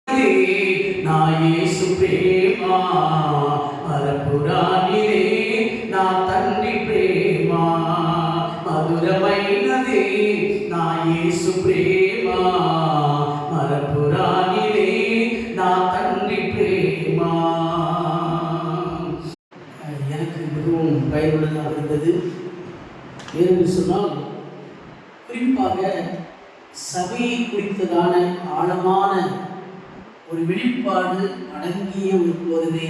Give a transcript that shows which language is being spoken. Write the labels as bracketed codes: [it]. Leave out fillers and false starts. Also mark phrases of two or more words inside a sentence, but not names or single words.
[te] మధురమైనది నా యేసు ప్రేమ, మరపురానిదే నా తండ్రి ప్రేమ. మధురమైనది నా యేసు ప్రేమ, మరపురానిదే నా తండ్రి ప్రేమ. [ta] எனக்கு மிகவும் பயனுள்ளதாக இருந்தது. ஏனென்று சொன்னால், குறிப்பாக சபையை குறித்ததான ஆழமான ஒரு வெளிப்பாடு அடங்கிய ஒரு போதனை.